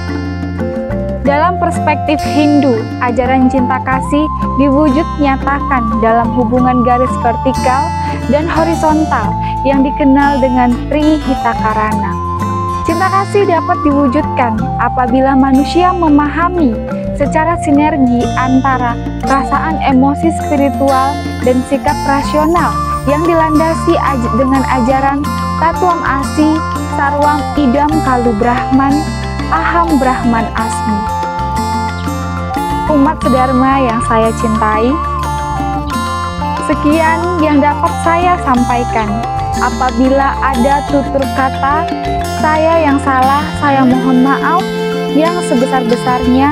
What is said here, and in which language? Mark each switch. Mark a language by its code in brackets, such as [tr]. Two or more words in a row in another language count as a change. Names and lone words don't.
[id] Dalam perspektif Hindu, ajaran cinta kasih diwujud nyatakan dalam hubungan garis vertikal dan horizontal yang dikenal dengan Trihitakarana. Cinta kasih dapat diwujudkan apabila manusia memahami secara sinergi antara perasaan emosi spiritual dan sikap rasional yang dilandasi dengan ajaran [sa] तत्त्वम् असि सर्वम् इदं खलु ब्रह्म अहं ब्रह्म अस्मि. [id] Umat sedharma yang saya cintai, sekian yang dapat saya sampaikan. Apabila ada tutur kata saya yang salah, saya mohon maaf yang sebesar-besarnya.